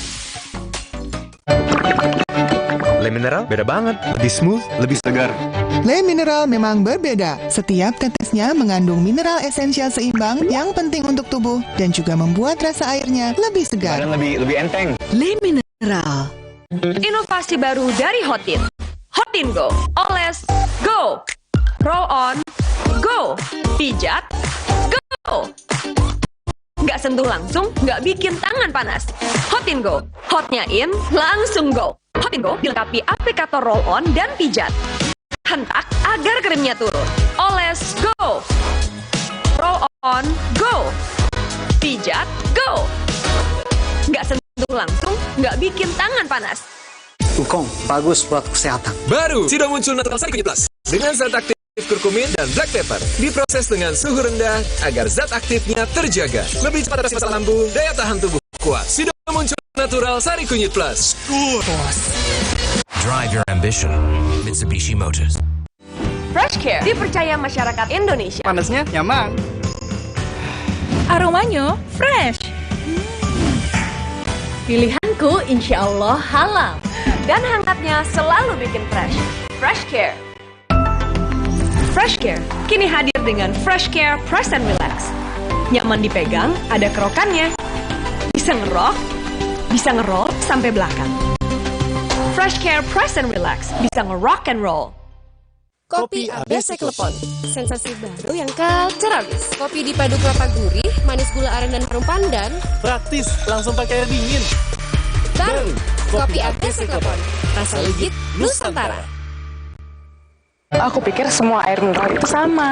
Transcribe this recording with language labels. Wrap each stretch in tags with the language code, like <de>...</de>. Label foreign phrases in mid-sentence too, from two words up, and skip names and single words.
<id>Le Mineral beda banget, lebih smooth, lebih segar. Le Mineral memang berbeda. Setiap tetesnya mengandung mineral esensial seimbang yang penting untuk tubuh dan juga membuat rasa airnya lebih segar. Dan lebih enteng. Le Mineral. Inovasi baru dari Hotin. Hotin Go. Oles Go. Roll on Go. Pijat Go. Nggak sentuh langsung, nggak bikin tangan panas. Hotin Go. Hotnya in, langsung go. Hotin Go dilengkapi aplikator</id> <en>roll on</en> <id>dan pijat. Hentak agar krimnya turun. Oles Go. Roll on Go. Pijat Go. Nggak sentuh langsung, nggak bikin tangan panas. Wukong, bagus buat kesehatan. Baru, sudah muncul Natural Sari Kunyit Plus. Dengan zat aktif kurkumin dan</id> <en>black pepper.</en> <id>Diproses dengan suhu rendah agar zat aktifnya terjaga. Lebih cepat atasi masalah lambung, daya tahan tubuh kuat. Sudah muncul Natural Sari Kunyit Plus.</id> <en>Drive your ambition. Mitsubishi Motors.</en> <id>Fresh Care dipercaya masyarakat Indonesia. Panasnya nyaman. Aromanya fresh. Pilihanku</id> <ar>insya Allah</ar> <id>halal. Dan hangatnya selalu bikin fresh. Fresh Care. Fresh Care kini hadir dengan Fresh Care Press and Relax. Nyaman dipegang, ada kerokannya. Bisa ngerok, bisa ngeroll sampai belakang. Fresh Care Press and Relax bisa</id> <en>ngerock and roll.</en> <id>Kopi ABC Klepon, sensasi baru yang culture abis. Kopi dipadu kelapa gurih, manis gula aren dan harum pandan. Praktis, langsung pakai air dingin. Baru, kopi ABC Klepon, rasa legit Nusantara. Aku pikir semua air mineral itu sama.</id>